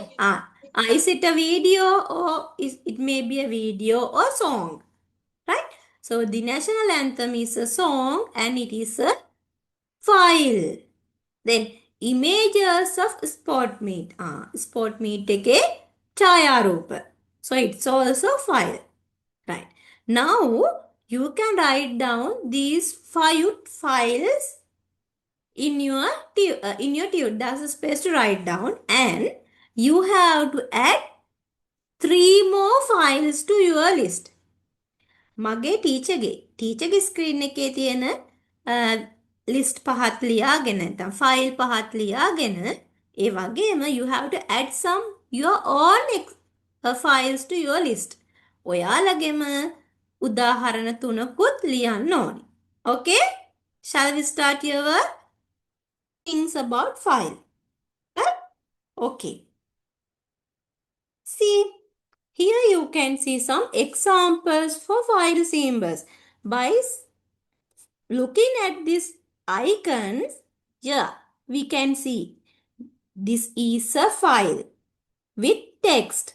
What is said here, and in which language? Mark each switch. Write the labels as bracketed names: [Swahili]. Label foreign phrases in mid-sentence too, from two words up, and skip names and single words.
[English] Is it a video or it may be a video or song? Right? So the national anthem is a song and it is a file. Then images of sport meet. Sport meet [Sinhala] එකේ ඡායාරූප. [English] So it's also file. Right. Now you can write down these 5 files in your tube. There's a space to write down and you have to add 3 more files to your list. [Sinhala] මගේ ටීචර්ගේ ස්ක්‍රීන් එකේ තියෙන ලිස්ට් පහත් ලියාගෙන නැත්නම් ෆයිල් පහත් ලියාගෙන ඒ වගේම [English] you have to add some your own files to your list. [Sinhala] ඔයාලගෙම උදාහරණ තුනකුත් ලියන්න ඕනි. [English] Okay? Shall we start your things about file? Right? Okay. See, here you can see some examples for file symbols. By looking at these icons, yeah, we can see this is a file with text.